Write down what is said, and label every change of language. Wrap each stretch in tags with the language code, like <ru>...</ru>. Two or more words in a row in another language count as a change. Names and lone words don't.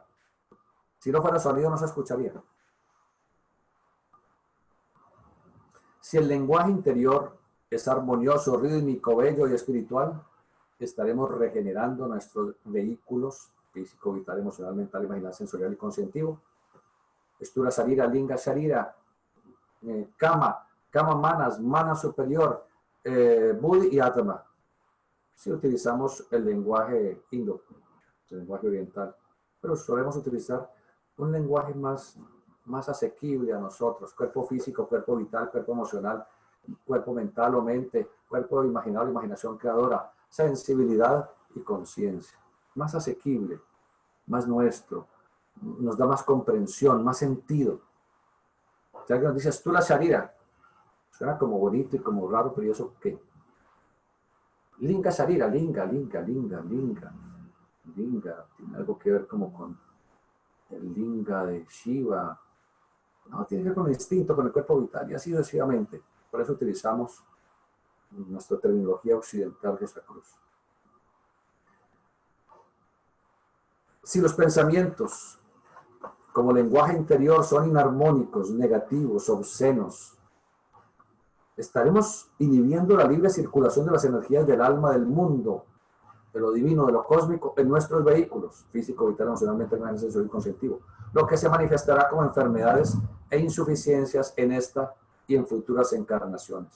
<es>Si no fuera sonido no se escucharía. Si el lenguaje interior es armonioso, rítmico, bello y espiritual, estaremos regenerando nuestros vehículos físico, vital, emocional, mental, imaginal, sensorial y conscientivo. Estura Sarira, Linga Sharira, Kama, Kama Manas, Mana superior, Buddhi y Atma. Si utilizamos el lenguaje indo, el lenguaje oriental, pero solemos utilizar un lenguaje más asequible a nosotros, cuerpo físico, cuerpo vital, cuerpo emocional, cuerpo mental o mente, cuerpo imaginado, imaginación creadora, sensibilidad y conciencia. Más asequible, más nuestro, nos da más comprensión, más sentido. Si alguien nos dice, Stula Sharira, suena como bonito y como raro, pero ¿y eso qué? Linga Sharira, linga, tiene algo que ver como con el linga de Shiva. No, tiene que ver con el instinto, con el cuerpo vital, y así sucesivamente. Por eso utilizamos nuestra terminología occidental Rosacruz. Si los pensamientos como lenguaje interior son inarmónicos, negativos, obscenos, estaremos inhibiendo la libre circulación de las energías del alma, del mundo, de lo divino, de lo cósmico, en nuestros vehículos, físico, vital, emocional, mental, sensorial y conscientivo, lo que se manifestará como enfermedades e insuficiencias en esta y en futuras encarnaciones.</es>